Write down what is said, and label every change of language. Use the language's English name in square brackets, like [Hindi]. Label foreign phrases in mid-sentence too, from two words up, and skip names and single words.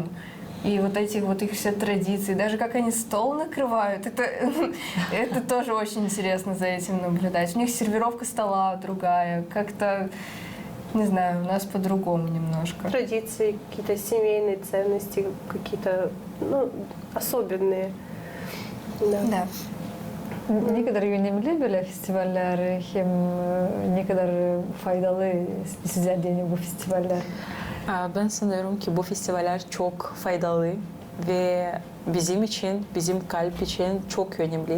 [Russian] И вот эти вот их все традиции, даже как они стол накрывают, это тоже очень интересно за этим наблюдать. У них сервировка стола другая, как-то, не знаю, у нас по-другому немножко. Традиции, какие-то семейные ценности, какие-то особенные. Да. [Gagauz] Ne kadar önemli böyle festivaller, hem ne kadar faydalı sizler diye bu festivaller? Ben sanıyorum ki bu festivaller çok faydalı ve bizim için, bizim kalp için çok önemli.